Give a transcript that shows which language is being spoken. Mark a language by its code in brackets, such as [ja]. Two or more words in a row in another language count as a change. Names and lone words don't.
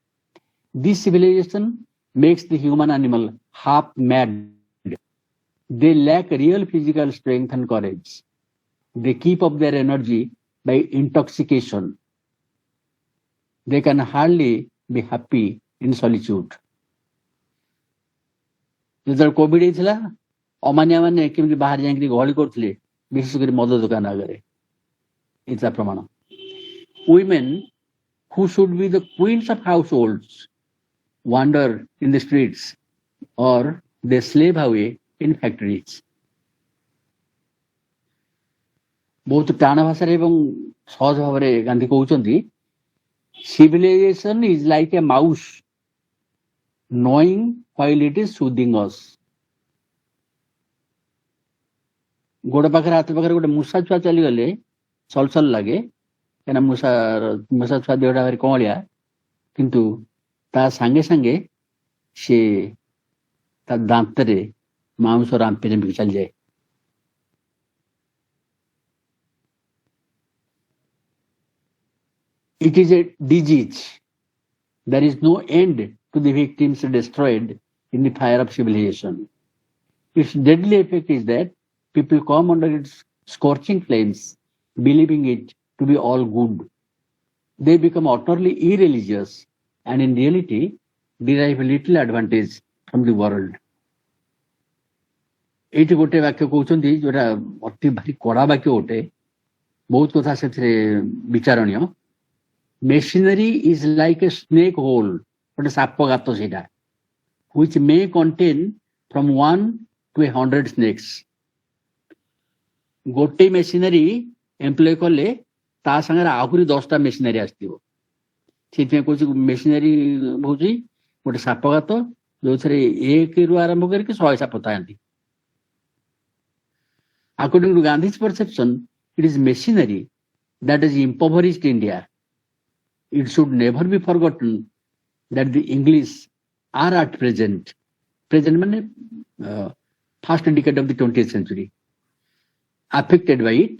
[en] This civilization makes the human animal half mad. They lack real physical strength and courage. They keep up their energy by intoxication. They can hardly be happy in solitude. [or] ଯେତେବେଳେ କୋଭିଡ ହେଇଥିଲା ଅମାନିଆ ମାନେ କେମିତି ବାହାରେ ଯାଇକି ଗହଳି କରୁଥିଲେ ବିଶେଷ କରି ମଦ ଦୋକାନ ଆଗରେ, ଏଇଟା ପ୍ରମାଣ. [en] Women who should be the queens of households wander in the streets or they slave away in factories. [or] ବହୁତ ଟାଣ ଭାଷାରେ ଏବଂ ସହଜ ଭାବରେ ଗାନ୍ଧୀ କହୁଛନ୍ତି, [en] civilization is like a mouse knowing while it is soothing us. [or] ଗୋଡ ପାଖରେ ହାତ ପାଖରେ ଗୋଟେ ମୂଷା ଛୁଆ ଚାଲିଗଲେ ସଲସଲ ଲାଗେ, କାହିଁକିନା ମୂଷା ଛୁଆ ଦେହଟା ଭାରି କଅଁଳିଆ, କିନ୍ତୁ ତା ସାଙ୍ଗେ ସାଙ୍ଗେ ସେ ତା ଦାନ୍ତରେ ମାଉଁସ ରାମ୍ପି ରାମ୍ପିକି ଚାଲିଯାଏ. [en] It is a disease. There is no end to the victims destroyed in the fire of civilization. Its deadly effect is that people come under its scorching flames, believing it to be all good. They become utterly irreligious and in reality derive little advantage from the world. [or] ଏଇଠି ଗୋଟେ ବାକ୍ୟ କହୁଛନ୍ତି ଯୋଉଟା ଅତି ଭାରି କଡା ବାକ୍ୟ ଗୋଟେ, ବହୁତ କଥା ସେଥିରେ ବିଚାରଣୀୟ. [en] Machinery is like a snake hole, [or] ଗୋଟେ ସାପ ଗାତ ସେଇଟା, [en] which may contain from 1 to 100 snakes. [or] ଗୋଟେ [en] machinery employ [or] କଲେ ତା ସାଙ୍ଗରେ ଆହୁରି 10ଟା ମେସିନାରୀ ଆସିଥିବ. ସେଥିପାଇଁ କହୁଛି ମେସିନାରୀ ହଉଛି ଗୋଟେ ସାପ ଗାତ ଯୋଉଥିରେ 1ରୁ ଆରମ୍ଭ କରିକି 100 ସାପ ଥାନ୍ତି. [en] According to Gandhi's perception, it is machinery that has impoverished India. It should never be forgotten that the English are at present means first decade of the 20th century, affected by it.